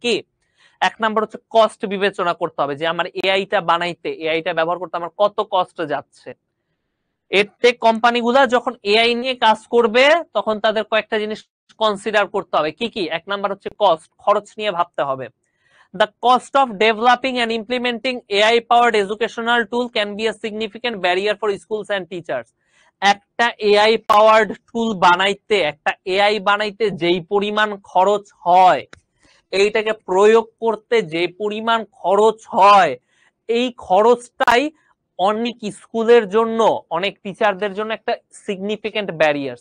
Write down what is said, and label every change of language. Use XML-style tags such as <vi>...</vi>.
<bn>কি, 1 নাম্বার হচ্ছে কস্ট বিবেচনা করতে হবে, যে আমার এআইটা বানাইতে, এআইটা ব্যবহার করতে আমার কত কষ্ট যাচ্ছে। এডটেক কোম্পানিগুলা যখন এআই নিয়ে কাজ করবে তখন তাদের কয়েকটা জিনিস কনসিডার করতে হবে। কি কি? 1 নাম্বার হচ্ছে কস্ট, খরচ নিয়ে ভাবতে হবে।</bn> <en>The cost of developing and implementing AI-powered educational tool can be a significant barrier for schools and teachers.</en> <bn>একটা AI powered tool বানাইতে, একটা AI বানাইতে যেই পরিমাণ খরচ হয়, এইটাকে প্রয়োগ করতে যে পরিমাণ খরচ হয়, এই খরচটাই অনেক স্কুলের জন্য, অনেক টিচারদের জন্য একটা সিগনিফিকেন্ট ব্যারিয়ার।</bn>